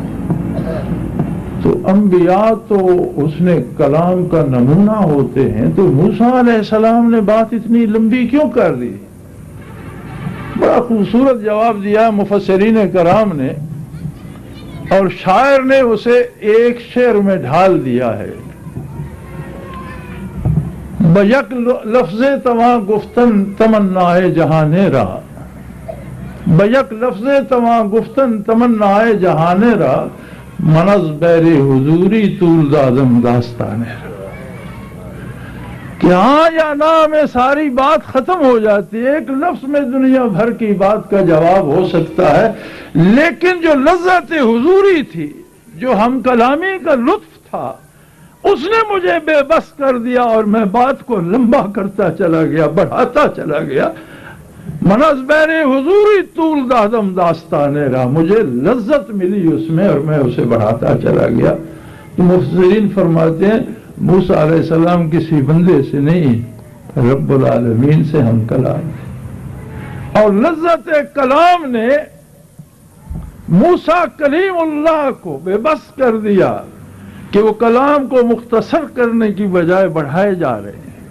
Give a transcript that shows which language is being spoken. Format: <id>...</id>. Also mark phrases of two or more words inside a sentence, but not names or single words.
<ur>تو انبیاء تو حسن کلام کا نمونہ ہوتے ہیں، تو موسیٰ علیہ السلام نے بات اتنی لمبی کیوں کر دی؟ بڑا خوبصورت جواب دیا مفسرین کرام نے، اور شاعر نے اسے ایک شعر میں ڈھال دیا ہے۔</ur> <fa>بیک لفظ تواں گفتن تمنائے جہان را، بیک لفظ تواں گفتن تمنائے جہان را، منز بیر حضوری طول دادم داستان را،</fa> <ur>کہ ہاں یا نہ میں ساری بات ختم ہو جاتی ہے، ایک لفظ میں دنیا بھر کی بات کا جواب ہو سکتا ہے، لیکن جو لذت حضوری تھی، جو ہم کلامی کا لطف تھا، اس نے مجھے بے بس کر دیا اور میں بات کو لمبا کرتا چلا گیا، بڑھاتا چلا گیا۔</ur> <fa>منز بیر حضوری طول دادم داستان را،</fa> <ur>مجھے لذت ملی اس میں اور میں اسے بڑھاتا چلا گیا۔ تو مفسرین فرماتے ہیں موسیٰ علیہ السلام کسی بندے سے نہیں، رب العالمین سے ہم کلام، اور لذت کلام نے موسیٰ کلیم اللہ کو بے بس کر دیا کہ وہ کلام کو مختصر کرنے کی بجائے بڑھائے جا رہے ہیں۔</ur>